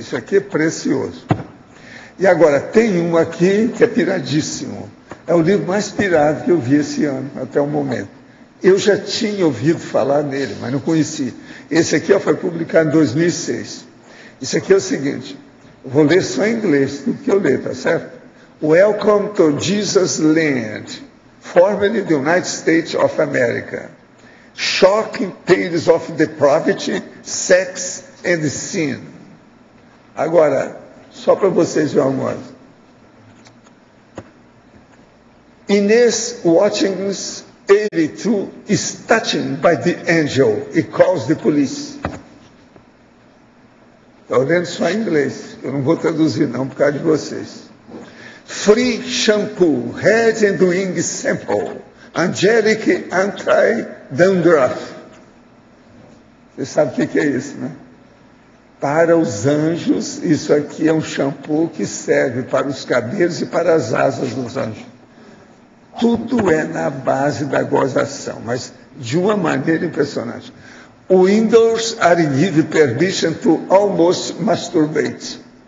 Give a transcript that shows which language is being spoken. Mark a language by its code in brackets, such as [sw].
[pt] Isso aqui é precioso. E agora, tem um aqui que é piradíssimo. É o livro mais pirado que eu vi esse ano, até o momento. Eu já tinha ouvido falar nele, mas não conhecia. Esse aqui foi publicado em 2006. Isso aqui é o seguinte, eu vou ler só em inglês, tudo que eu ler, tá certo? [en] Welcome to Jesus' Land, formerly the United States of America. Shocking tales of depravity, sex and sin. [pt] Agora, só para vocês verem uma coisa. [en] Inês Watkins 82 is touched by the angel. He calls the police. [pt] Estou lendo só em inglês. Eu não vou traduzir não por causa de vocês. [en] Free shampoo, head and wing sample. Angelic anti-dandruff. [pt] Você sabe o que é isso, né? Para os anjos, isso aqui é um shampoo que serve para os cabelos e para as asas dos anjos. Tudo é na base da gozação, mas de uma maneira impressionante. [en] Windows are given permission to almost masturbate.